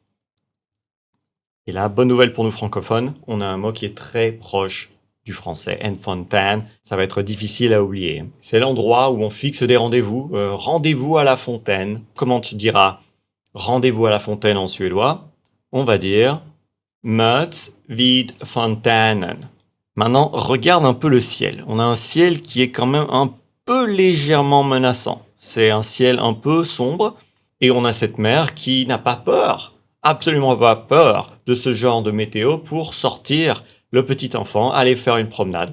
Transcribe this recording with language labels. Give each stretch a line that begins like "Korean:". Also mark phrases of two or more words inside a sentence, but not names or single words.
French: Et là, bonne nouvelle pour nous francophones, on a un mot qui est très proche du français. En fontaine, ça va être difficile à oublier. C'est l'endroit où on fixe des rendez-vous. Rendez-vous à la fontaine. Comment tu diras rendez-vous à la fontaine en suédois? On va dire
Swedish: möts vid fontänen.
French: Maintenant, regarde un peu le ciel. On a un ciel qui est quand même un peu légèrement menaçant. C'est un ciel un peu sombre et on a cette mer qui n'a pas peur, absolument pas peur de ce genre de météo pour sortir le petit enfant, aller faire une promenade.